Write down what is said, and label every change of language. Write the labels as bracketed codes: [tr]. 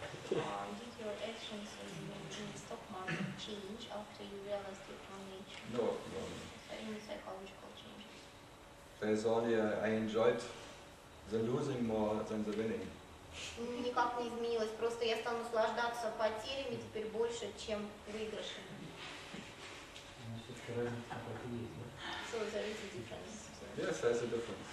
[en] Did your actions in the stock market change after you realized your true nature? No. So any psychological changes? There's only I enjoyed the losing more than the winning. [ru] Никак не изменилось, просто я стала наслаждаться потерями теперь больше, чем выигрышами. Все-таки разница какая-то есть, да? [en] So there is a difference. Yes, there's a difference.